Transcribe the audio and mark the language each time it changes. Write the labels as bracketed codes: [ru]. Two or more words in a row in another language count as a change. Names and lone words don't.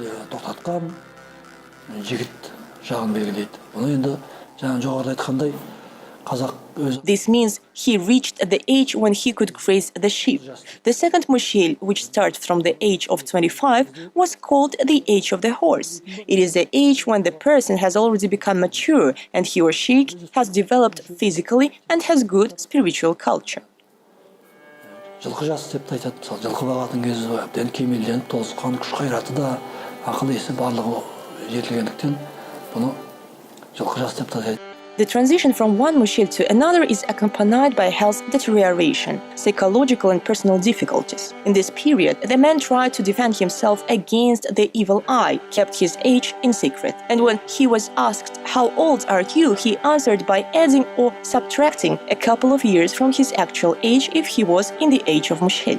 [en] This means he reached the age when he could graze the sheep. The second mushel, which starts from the age of 25, was called the age of the horse. It is the age when the person has already become mature and he or she has developed physically and has good spiritual culture. [kk] Жылқы жас деп айтады. Жылқы бағатын кезі әбден кемелденіп, толысқан күш қайраты да, ақыл есі барлығы жетілгендіктен, бұны жылқы жас деп атайды. [en] The transition from one mushel to another is accompanied by health deterioration, psychological and personal difficulties. In this period, the man tried to defend himself against the evil eye, kept his age in secret. And when he was asked, "How old are you?" he answered by adding or subtracting a couple of years from his actual age if he was in the age of mushel.